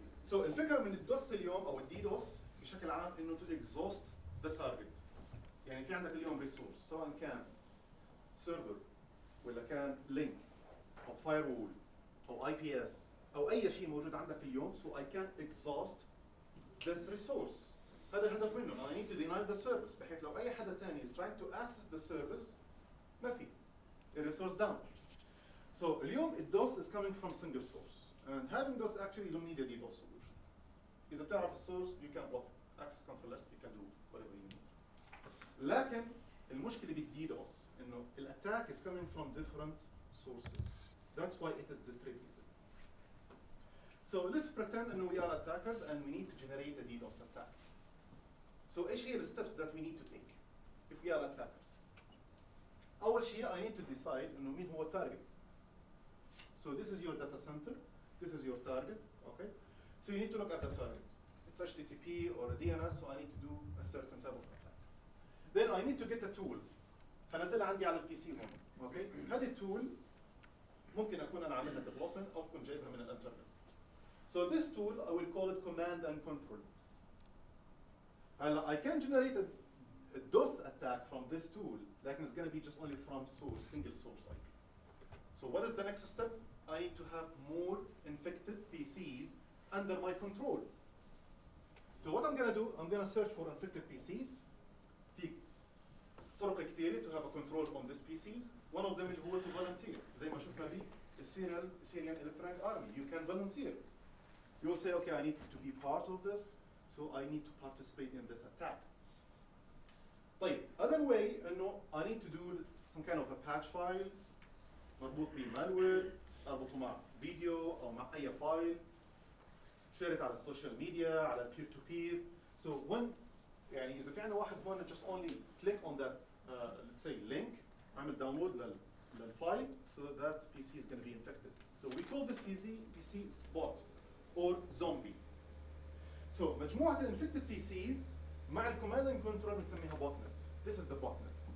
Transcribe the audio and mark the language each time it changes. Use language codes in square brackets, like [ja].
[ar] So الفكرة من الدوس اليوم او الديدوس بشكل عام انه [en] to exhaust the target. [ar] يعني في عندك اليوم ريسورس سواء كان سيرفر ولا كان لينك او فايروول او اي بي اس او اي شيء موجود عندك اليوم [en] so I can exhaust this resource. [ar] هذا الهدف منه. [en] I need to deny the service [ar] بحيث لو اي حدا ثاني [en] is trying to access the service [ar] ما في. [en] The resource down. So [ar] اليوم الدوس [en] is coming from single source and having DOS actually you don't need a DDoS solution. [ar] إذا بتعرف السورس [en] you can block it. Access control list you can do whatever you need. [ar] لكن المشكلة بالديدوس إنه الأتاك [en] is coming from different sources. That's why it is distributed. So let's pretend إنه we are attackers and we need to generate a DDoS attack. So [ar] إيش هي [en] the steps that we need to take if we are attackers? [ar] أول شيء [en] I need to decide [ar] إنه مين هو التارجت. [en] So this is your data center. This is your target. Okay. So you need to look at the target. It's HTTP or a DNS, so I need to do a certain type of attack. Then I need to get a tool. [ar] هنزلها عندي على البي سي هون. اوكي؟ هذه التول ممكن اكون انا عاملها development او اكون جايبها من الانترنت. [en] So this tool I will call it command and control. I can generate a DOS attack from this tool, لكن it's going to be just only from source, single source IP. So what is the next step? I need to have more infected PCs under my control. So what I'm going to do, I'm going to search for infected PCs. [ar] في طرق كثيرة [en] to have a control on these PCs. One of them is هو to volunteer. [ar] زي ما شفنا به Syrian Electronic Army. [en] You can volunteer. You will say, okay, I need to be part of this, so I need to participate in this attack. [ar] طيب, [en] other way, [ar] إنه [en] I need to do some kind of a patch file [ar] مربوط بمالوير، أربطه مع فيديو أو مع أي فايل، شيرت على السوشيال ميديا، على peer to peer. [en] So when [ar] يعني إذا في عندنا واحد هون [en] just only click on that let's say link، عمل download للفايل so that PC is going to be infected. So we call this PC bot or zombie. So مجموعة infected PCs مع command and control بنسميها botnet. This is the botnet.